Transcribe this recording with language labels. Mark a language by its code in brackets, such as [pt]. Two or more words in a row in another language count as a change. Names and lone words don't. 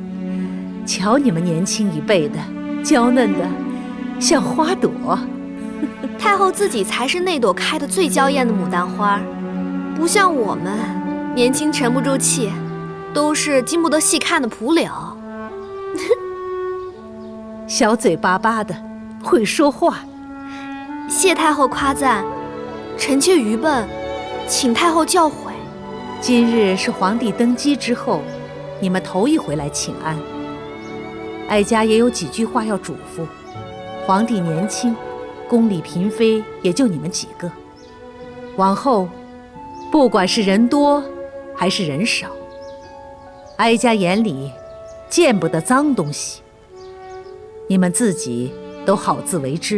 [zh] 瞧你們年輕一輩的，嬌嫩的像花朵。太后自己才是那朵開得最嬌豔的牡丹花，不像我們年輕沉不住氣，都是經不得細看的蒲柳。小嘴巴巴的，會說話。謝太后誇讚，臣妾愚笨，請太后教誨。今日是皇帝登基之後，你們頭一回來請安。哀家也有幾句話要囑咐。皇帝年輕，宮裡嬪妃也就你們幾個，往後不管是人多還是人少，哀家眼裡見不得髒東西，你們自己都好自為之。